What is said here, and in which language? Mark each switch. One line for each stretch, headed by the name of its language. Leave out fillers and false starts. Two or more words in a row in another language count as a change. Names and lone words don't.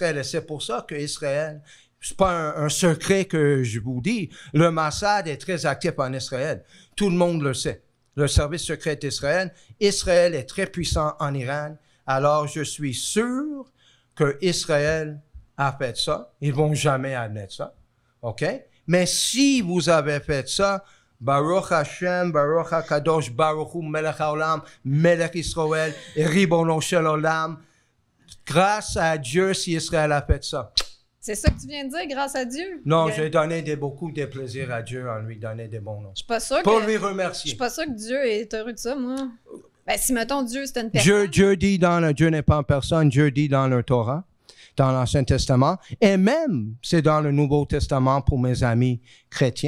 French: Et c'est pour ça que Israël, c'est pas un secret que je vous dis, le Mossad est très actif en Israël. Tout le monde le sait. Le service secret d'Israël, Israël est très puissant en Iran. Alors, je suis sûr que Israël a fait ça. Ils vont jamais admettre ça. OK? Mais si vous avez fait ça,
Hebrew: ברוך השם ברוך הקדוש ברוך הוא מלך העולם מלך ישראל ריבונו של עולם.
French: Grâce à Dieu si Israël a fait ça. C'est ça que tu viens de dire, grâce à Dieu. Non, Je- j'ai donné beaucoup de plaisir à Dieu en lui donnant des bons noms. Je suis pas sûre Pour que... lui Je remercier. suis pas sûre que Dieu est heureux de ça, moi. Ben, si, mettons, Dieu, c'est une personne... Dieu dit Dieu n'est pas en personne, Dieu dit dans le Torah, dans l'Ancien Testament, et même c'est dans le Nouveau Testament pour mes amis chrétiens.